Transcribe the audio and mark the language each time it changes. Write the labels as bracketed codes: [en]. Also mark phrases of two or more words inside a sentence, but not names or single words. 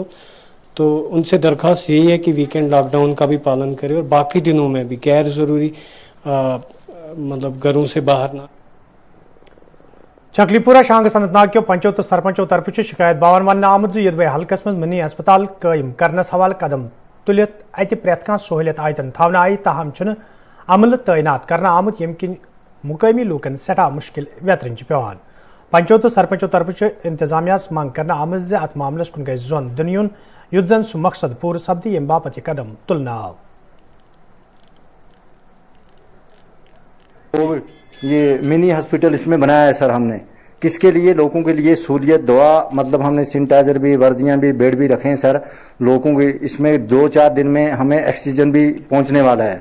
[hi] तो उनसे दरख्वास्त यही है कि वीकेंड लॉकडाउन का भी पालन करें और बाकी दिनों में भी गैर ज़रूरी मतलब घरों से बाहर ना। [ks] चकलीपुरा शांग अनंतनाग के पंचों तो सरपंचों तरफ शिकायत बावन वन आमद यदवे हल्कस में मिनी अस्पताल कायम करनस हवाल कदम तुलित अत प्रेत कह सहूलियत आयतन थावना आई, ताहम अमल तैनात करना आमुत यम किन मुकामी लूकन सठा मुश्किल वेतरन पेवान। पंचों तो सरपंचों तरफ इंतजामिया मांग करना आमद अत मामलस कुन गई जोन दुनियन युद्ध जन सु मकसद पूर सब्दी यम बापत कदम तुलना। [hi] ये मिनी हॉस्पिटल इसमें बनाया है सर हमने, किसके लिए? लोगों के लिए सहूलियत, दवा, मतलब हमने सैनिटाइजर भी, वर्दियां भी, बेड भी रखे हैं सर लोगों के। इसमें 2-4 दिन में हमें ऑक्सीजन भी पहुंचने वाला है।